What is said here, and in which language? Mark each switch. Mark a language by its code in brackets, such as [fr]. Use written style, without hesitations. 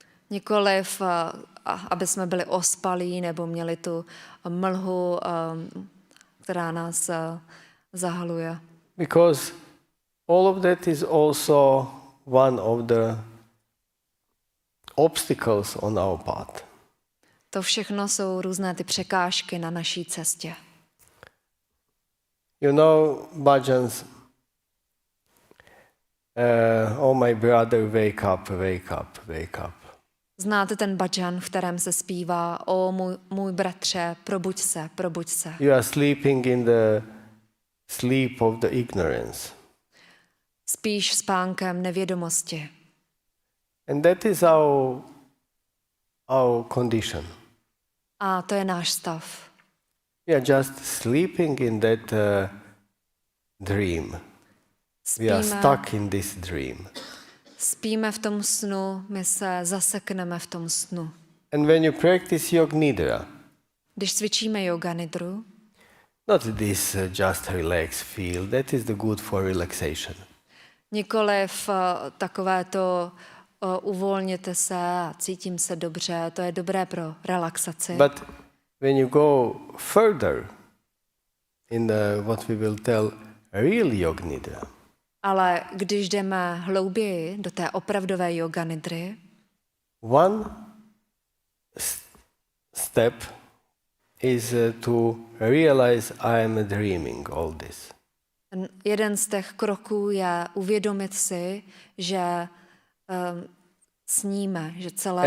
[cs] Nikoliv, aby jsme byli ospalí nebo měli tu mlhu, která nás zahaluje. [en] Because all of that is also one of the obstacles on our path. [cs] To všechno jsou různé ty překážky na naší cestě. [en] You know, bhajans, oh my brother, wake up, wake up, wake up. [cs] Znáte ten bhajan, v kterém se zpívá: O můj bratře, probuď se, probuď se. [en] You are sleeping in the sleep of the ignorance. [cs] Spíš spánkem nevědomosti. [en] And that is our condition. [cs] A to je náš stav. [en] We are just sleeping in that dream. We are stuck in this dream. [cs] Spíme v tom snu, my se zasekneme v tom snu. [en] And when you practice Yoga Nidra, [cs] Když cvičíme yoga nidru, [en] not this just relax feel, that is the good for relaxation. [cs] nikoliv takové to uvolněte se a cítím se dobře, to je dobré pro relaxaci. [en] But when you go further in what we will tell real Yoga Nidra, [cs] Ale když jdeme hlouběji do té opravdové yoga nidry, [en] one step is to realize I am dreaming all this. [cs] jeden z těch kroků je uvědomit si, že sníme, že celé